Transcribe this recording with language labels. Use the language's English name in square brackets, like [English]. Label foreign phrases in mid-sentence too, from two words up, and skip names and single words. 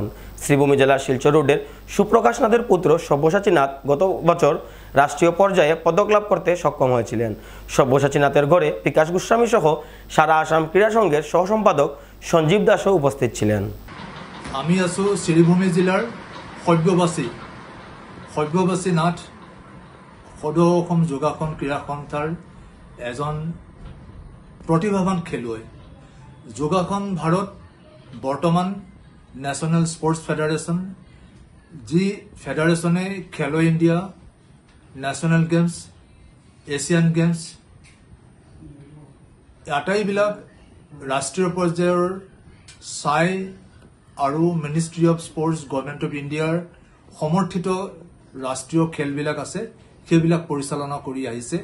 [Bangla] শ্রীভূমি জেলার শিলচর রোডের সুপ্রকাশ নাথের পুত্র সব্যসাচী নাথ গত বছর রাষ্ট্রীয় পর্যায়ে পদক লাভ করতে সক্ষম হয়েছিলেন। সব্যসাচী নাথের ঘরে বিকাশ গোস্বামী সহ সারা আসাম ক্রীড়া সংঘের সহসম্পাদক সঞ্জীব দাসও উপস্থিত ছিলেন। [Assamese] আমি আছো শ্রীভূমি জেলার সব্যসাচী নাথ, সদৌ অসম যোগাসন ক্ৰীড়া সন্থাৰ এজন প্ৰতিভাৱান খেলুৱৈ। যোগাসন ভাৰত বৰ্তমান [English] National Sports Federation, [Assamese] যি ফেডাৰেশ্যনে খেলো ইণ্ডিয়া, নেশ্যনেল গেমছ, এছিয়ান গেমছ আটাইবিলাক ৰাষ্ট্ৰীয় পৰ্যায়ৰ চাই আৰু মিনিষ্ট্ৰী অফ স্পৰ্টছ গভৰ্ণমেণ্ট অফ ইণ্ডিয়াৰ সমৰ্থিত ৰাষ্ট্ৰীয় খেলবিলাক আছে, সেইবিলাক পৰিচালনা কৰি আহিছে।